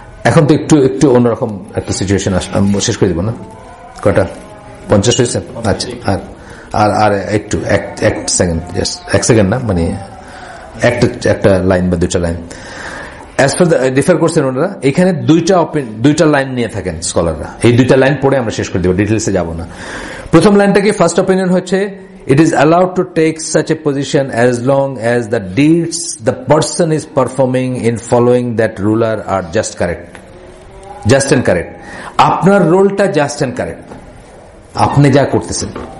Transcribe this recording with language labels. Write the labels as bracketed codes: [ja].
[bn] এখন তো একটু অন্যরকম একটা সিচুয়েশন আসলাম, শেষ করে দিব না, কটা 50 হয়েছে? আচ্ছা, আর একটু এক সেকেন্ড না, মানে একটা লাইন বা দুইটা লাইন অ্যাজ পার ডিফার করছেন ওনারা। এখানে দুইটা লাইন নিয়ে থাকেন স্কলাররা, এই দুইটা লাইন পড়ে আমরা শেষ করে দেবো, ডিটেলসে যাব না। প্রথম লাইনটা কি, [en] First opinion হচ্ছে, it is allowed to take such a position as long as the deeds the person is performing in following that ruler are just and correct. [bn] আপনার রোলটা [en] just and correct, [bn] আপনি যা করতেছেন।